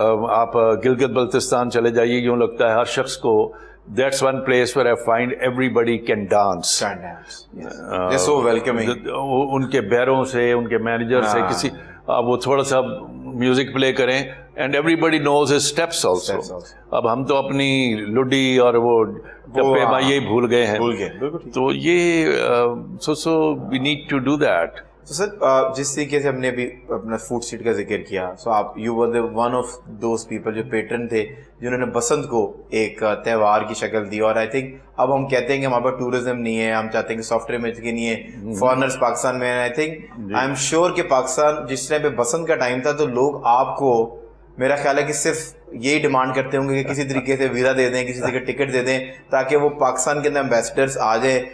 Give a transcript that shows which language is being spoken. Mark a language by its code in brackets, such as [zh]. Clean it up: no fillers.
[ur] آپ گلگت بلتستان چلے جائیے, یوں لگتا ہے ہر شخص کو [en] that's one place where I find everybody can dance. They're so welcoming. [ur] ان کے بیروں سے, ان کے مینیجر سے, کسی آپ وہ تھوڑا سا میوزک پلے کریں [en] and everybody knows his steps also. [ur] اب ہم تو اپنی لڈی اور وہ ٹپے مائیے بھول گئے ہیں. تو یہ [en] so we need to do that. [ur] تو سر جس طریقے سے ہم نے ابھی اپنا فوڈ اسٹریٹ کا ذکر کیا, سو آپ [en] you were one of those people [ur] جو پیٹرن تھے جنہوں نے بسنت کو ایک تہوار کی شکل دی. اور آئی تھنک اب ہم کہتے ہیں کہ ہمارے پاس ٹورزم نہیں ہے, ہم چاہتے ہیں کہ سافٹ ویئر میں نہیں ہے, فارنرز پاکستان میں. [en] I think I'm sure [ur] کہ پاکستان جس ٹائم پہ بسنت کا ٹائم تھا تو لوگ آپ کو, میرا خیال ہے کہ صرف یہی ڈیمانڈ کرتے ہوں گے کہ کسی طریقے سے ویزا دے دیں, کسی طریقے ٹکٹ دے دیں تاکہ وہ پاکستان کے اندر امبیسڈرس آ جائیں.